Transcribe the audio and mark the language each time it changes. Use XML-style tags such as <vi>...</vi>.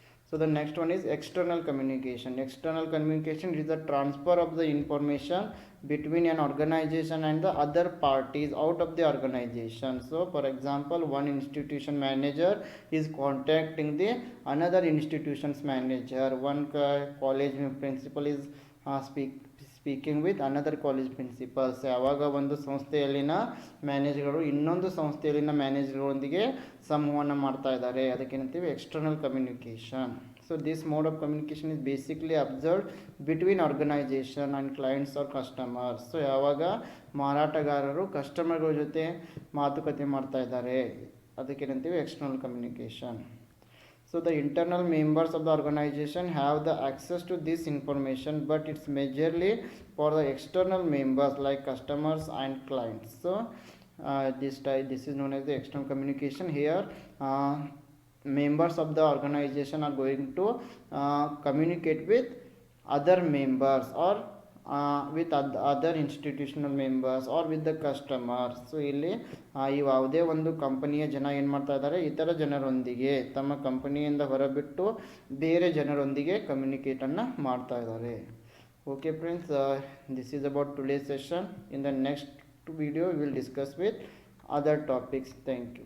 <en>So the next one is external communication. External communication is the transfer of the information between an organization and the other parties out of the organization. So for example, one institution manager is contacting the another institution's manager. One college principal is speaking with another college principals.</en> <kn>ಯಾವಾಗ ಒಂದು ಸಂಸ್ಥೆಯಲ್ಲಿನ ಮ್ಯಾನೇಜರ್ಗಳು ಇನ್ನೊಂದು ಸಂಸ್ಥೆಯಲ್ಲಿನ ಮ್ಯಾನೇಜರ್ಗಳೊಂದಿಗೆ ಸಂವಹನ ಮಾಡ್ತಾ ಇದ್ದಾರೆ, ಅದಕ್ಕೇನಂತೀವಿ external communication.</kn> <en>So this mode of communication is basically observed between organization and clients or customers.</en> <kn>So ಯಾವಾಗ ಮಾರಾಟಗಾರರು ಕಸ್ಟಮರ್ಗಳ ಜೊತೆ ಮಾತುಕತೆ ಮಾಡ್ತಾ ಇದ್ದಾರೆ, ಅದಕ್ಕೇನಂತೀವಿ external communication.</kn> <en>So the internal members of the organization have the access to this information, but it's majorly for the external members like customers and clients. So this is known as the external communication. Here members of the organization are going to communicate with other members or with other institutional members or with the customers.</en> <kn>So ಇಲ್ಲಿ ಯಾವುದೇ ಒಂದು ಕಂಪನಿಯ ಜನ ಏನು ಮಾಡ್ತಾ ಇದ್ದಾರೆ, ಇತರ ಜನರೊಂದಿಗೆ ತಮ್ಮ ಕಂಪನಿಯಿಂದ ಹೊರಬಿಟ್ಟು ಬೇರೆ ಜನರೊಂದಿಗೆ ಕಮ್ಯುನಿಕೇಟನ್ನು ಮಾಡ್ತಾ ಇದ್ದಾರೆ.</kn> <en>Okay friends, this is about today session. In the next video we will discuss with other topics. Thank you.</en>